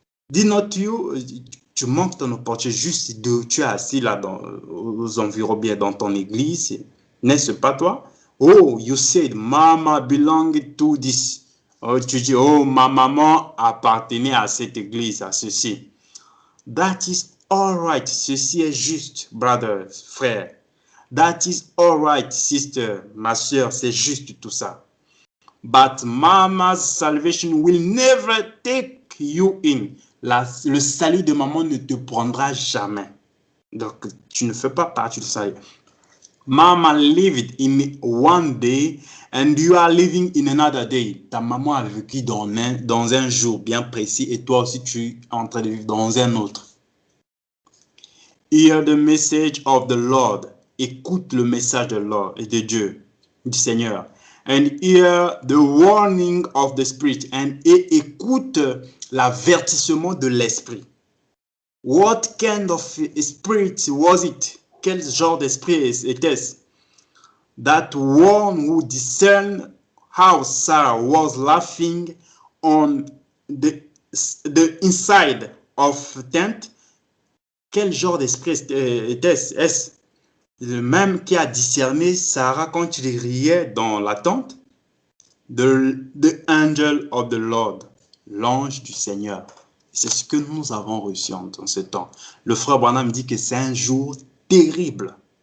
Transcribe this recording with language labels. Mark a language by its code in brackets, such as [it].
[en] Did not you, [fr] tu manques ton opportunité juste de, tu es assis là aux environs bien dans ton église, n'est-ce pas toi? [en] Oh, you said, Mama belonged to this. [fr] Oh, tu dis, oh, ma maman appartenait à cette église, à ceci. [en] That is all right. [fr] Ceci est juste, [en] brother, frère. That is all right, sister, [fr] ma soeur, c'est juste tout ça. [en] But mama's salvation will never take you in. [fr] Le salut de maman ne te prendra jamais. Donc, tu ne fais pas partie du salut. [en] Mama lived in one day and you are living in another day. [fr] Ta maman a vécu dans un jour bien précis et toi aussi tu es en train de vivre dans un autre. [en] Hear the message of the Lord. [fr] Écoute le message de Lord et de Dieu, du Seigneur. [en] And hear the warning of the Spirit. [fr] Et écoute l'avertissement de l'Esprit. [en] What kind of spirit was it? [fr] Quel genre d'esprit était-ce? [en] That one who discerned how Sarah was laughing on the inside of tent. [fr] Quel genre d'esprit était-ce? Est-ce le même qui a discerné Sarah quand il riait dans la tente? [en] The angel of the Lord, [fr] l'ange du Seigneur. C'est ce que nous avons reçu en ce temps. Le frère Branham dit que c'est un jour terrible.